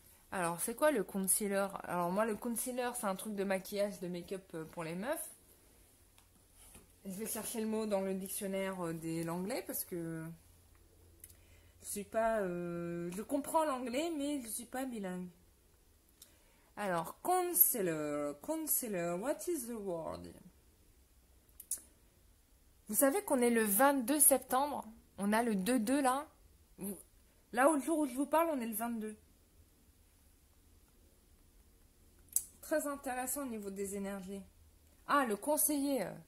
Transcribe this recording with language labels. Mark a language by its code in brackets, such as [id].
[fr] Alors, c'est quoi le concealer? Alors, moi, le concealer, c'est un truc de maquillage, de make-up pour les meufs. Je vais chercher le mot dans le dictionnaire de l'anglais parce que je suis pas... je comprends l'anglais, mais je suis pas bilingue. [en] Alors, concealer, what is the word? [fr] Vous savez qu'on est le 22 septembre. On a le 2-2 là. Là, au jour où je vous parle, on est le 22. Très intéressant au niveau des énergies. Ah, le conseiller.